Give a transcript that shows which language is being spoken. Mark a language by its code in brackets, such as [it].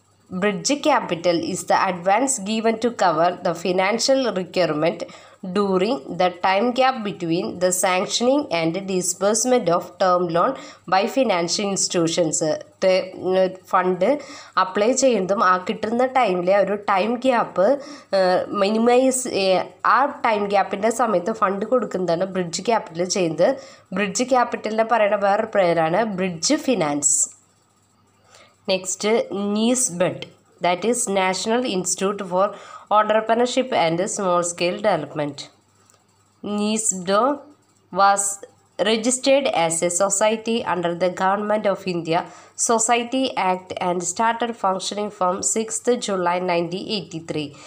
[en] Bridge capital is the advance given to cover the financial requirement during the time gap between the sanctioning and disbursement of term loan by financial institutions. [ml] Fund apply ചെയ്യുന്നതും ആ കിട്ടുന്ന ടൈമിലെ ഒരു time gap minimise, ആ time ഗ്യാപ്പിൻ്റെ സമയത്ത് fund കൊടുക്കുന്നതാണ് bridge capital ചെയ്യുന്നത്. Bridge ക്യാപിറ്റലിനെ പറയുന്ന വേറൊരു പേരാണ് bridge finance. Next, knees bed. [en] that is National Institute for Entrepreneurship and Small Scale Development. NISDO was registered as a society under the Government of India Society Act and started functioning from 6th July 1983.